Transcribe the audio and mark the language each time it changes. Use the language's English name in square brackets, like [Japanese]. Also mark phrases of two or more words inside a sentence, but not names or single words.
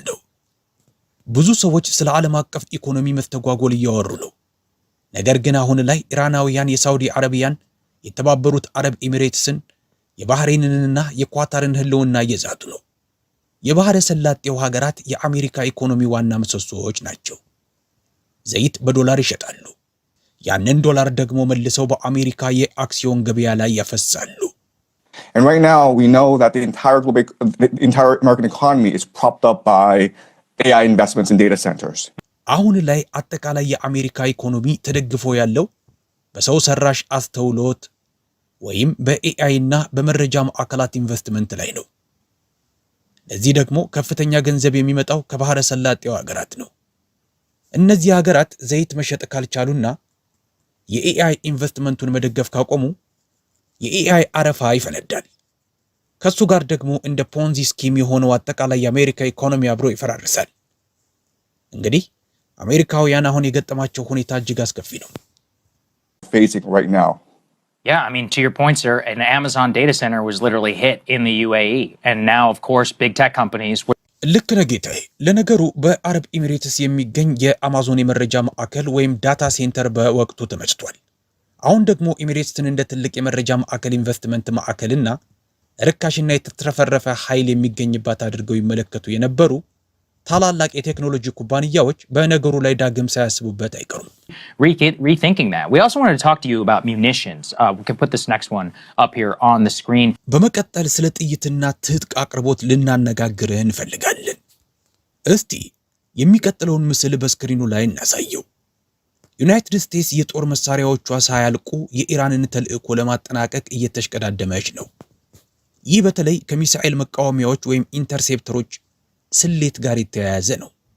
[Amharic] ነው። ብዙ ሰዎች ስለ ዓለም አቀፍ ኢኮኖሚ መስተጓጎል እያወሩ ነው። ነገር ግን አሁን ላይ ኢራናውያን የሳውዲ አረቢያን፣ የተባበሩት አረብ ኤሚሬትስን፣ የባህሬንንና የኳታርን ህልውና እየዛቱ ነው። የባህረ ሰላጤው ሀገራት የአሜሪካ ኢኮኖሚ ዋና ምሰሶዎች ናቸው። ዘይት በዶላር ይሸጣሉ። ያንን ዶላር ደግሞ መልሰው በአሜሪካ የአክሲዮን ገበያ ላይ ያፈሳሉ። [English] And right now we know that the entire American economy is propped up by AI investments in data centers. [Amharic] አሁን ላይ አጠቃላይ የአሜሪካ ኢኮኖሚ ተደግፎ ያለው በሰው ሰራሽ አስተውሎት ወይም በኤአይ እና በመረጃ ማዕከላት ኢንቨስትመንት ላይ ነው። ለዚህ ደግሞ ከፍተኛ ገንዘብ የሚመጣው ከባህረ ሰላጤው ሀገራት ነው። እነዚህ ሀገራት ዘይት መሸጥ ካልቻሉና የኤአይ ኢንቨስትመንቱን መደገፍ ካቆሙ የኤአይ አረፋ ይፈነዳል። ከሱ ጋር ደግሞ እንደ [English] Ponzi scheme [Amharic] የሆነው አጠቃላይ የአሜሪካ ኢኮኖሚ አብሮ ይፈራርሳል። እንግዲህ አሜሪካውያን አሁን የገጠማቸው ሁኔታ እጅግ አስከፊ ነው። [English] Facing right now. Yeah, I mean, to your point, sir, an Amazon data center was literally hit in the UAE. And now, of course, big tech companies... [Amharic] ልክ ነህ ጌታዬ። ለነገሩ በአረብ ኤሚሬትስ የሚገኝ የአማዞን የመረጃ ማዕከል ወይም [English] data center [Amharic] በወቅቱ ተመጭቷል። አሁን ደግሞ ኤሚሬትስን እንደ ትልቅ የመረጃ ማዕከል ኢንቨስትመንት ማዕከልና ርካሽና የተትረፈረፈ ኃይል የሚገኝባት አድርገው ይመለከቱ የነበሩ ታላላቅ የቴክኖሎጂ ኩባንያዎች በነገሩ ላይ ዳግም ሳያስቡበት አይቀሩም። [English] Rethinking that. We also wanted to talk to you about munitions. We can put this next one up here on the screen. [Amharic] በመቀጠል ስለ ጥይትና ትጥቅ አቅርቦት ልናነጋግርህ እንፈልጋለን። እስቲ የሚቀጥለውን ምስል በስክሪኑ ላይ እናሳየው። ዩናይትድ ስቴትስ የጦር መሳሪያዎቿ ሳያልቁ የኢራንን ተልዕኮ ለማጠናቀቅ እየተሽቀዳደመች ነው። ይህ በተለይ ከሚሳኤል መቃወሚያዎች ወይም ኢንተርሴፕተሮች ስሌት ጋር የተያያዘ ነው።